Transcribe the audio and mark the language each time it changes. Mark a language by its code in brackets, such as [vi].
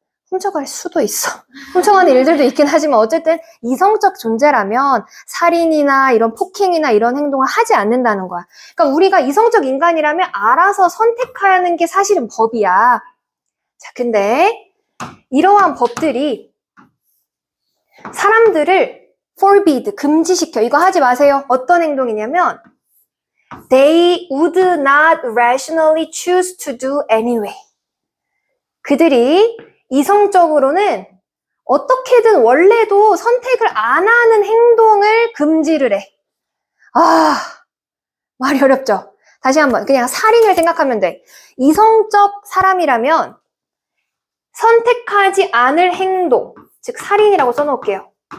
[ko] 훔쳐갈 수도 있어. 훔쳐가는 일들도 있긴 하지만 어쨌든 이성적 존재라면 살인이나 이런 폭행이나 이런 행동을 하지 않는다는 거야. 그러니까 우리가 이성적 인간이라면 알아서 선택하는 게 사실은 법이야. 자, 근데 이러한 법들이 사람들을 forbid, 금지시켜. 이거 하지 마세요. 어떤 행동이냐면 [en] they would not rationally choose to do anyway. [ko] 그들이 이성적으로는 어떻게든 원래도 선택을 안 하는 행동을 금지를 해. 말이 어렵죠? 다시 한번 그냥 살인을 생각하면 돼. 이성적 사람이라면 선택하지 않을 행동, 즉 살인이라고 써놓을게요.